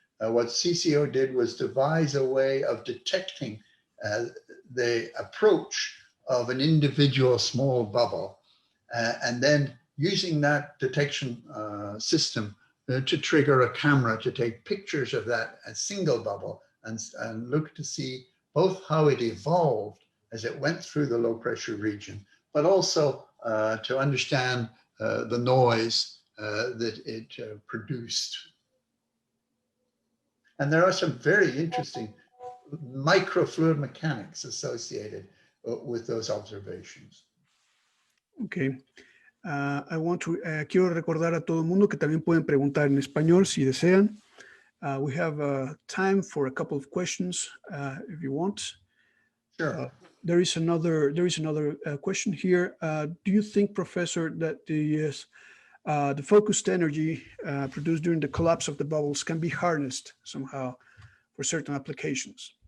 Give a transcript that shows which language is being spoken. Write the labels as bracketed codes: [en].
[en] What CCO did was devise a way of detecting the approach of an individual small bubble, and then using that detection system to trigger a camera to take pictures of that a single bubble and look to see both how it evolved as it went through the low pressure region, but also to understand the noise that it produced. And there are some very interesting microfluid mechanics associated with those observations. Okay. [es] Quiero recordar a todo el mundo que también pueden preguntar en español si desean. [en] We have time for a couple of questions if you want. Sure. There is another question here. Do you think, Professor, that the focused energy produced during the collapse of the bubbles can be harnessed somehow for certain applications?